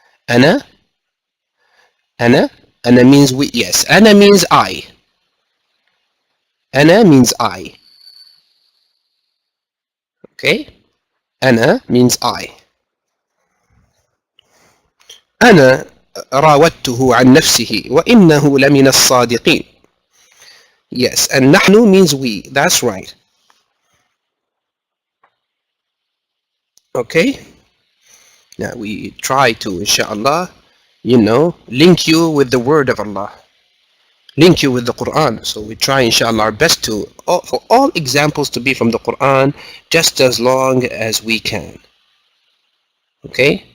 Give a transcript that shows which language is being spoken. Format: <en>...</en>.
<en>أنا means we. Yes, أنا means I. أنا means I. Okay, أنا means I.</en> <ar>أنا راودته عن نفسه وإنه لمن الصادقين.</ar> <en>Yes, and نحن means we. That's right. Okay. Now we try to, inshallah, link you with the word of Allah. Link you with the Quran. So we try, inshallah, our best for all examples to be from the Quran, just as long as we can. Okay?</en>